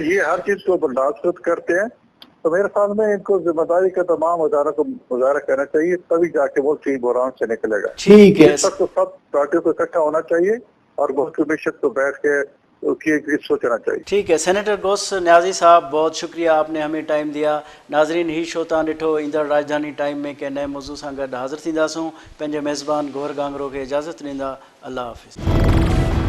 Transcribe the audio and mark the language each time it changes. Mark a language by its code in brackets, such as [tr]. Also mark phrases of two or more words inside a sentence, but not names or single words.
[ur] یہ ہر چیز کو برداشت کرتے ہیں. تو میرے خیال میں ان کو ذمہ داری کا تمام اداروں کو مظاہرہ کرنا چاہیے, تبھی جا کے وہ ٹیم بحران سے نکلے گا. ٹھیک ہے, اس وقت تو سب پارٹیوں کو اکٹھا ہونا چاہیے اور ملک کی معیشت کو بیٹھ کے سوچنا چاہیے. ٹھیک ہے. سینیٹر غوث نیازی صاحب بہت شکریہ, آپ نے ہمیں ٹائم دیا. [sd] ناظرین ہی شو تاں ॾिठो ईंदड़ राजधानी टाइम में कंहिं नए मौज़ू सां गॾु हाज़िर थींदासूं. पंहिंजे मेज़बान गौर गांगरो खे इजाज़त ॾींदा. अल्लाह हाफ़िज़.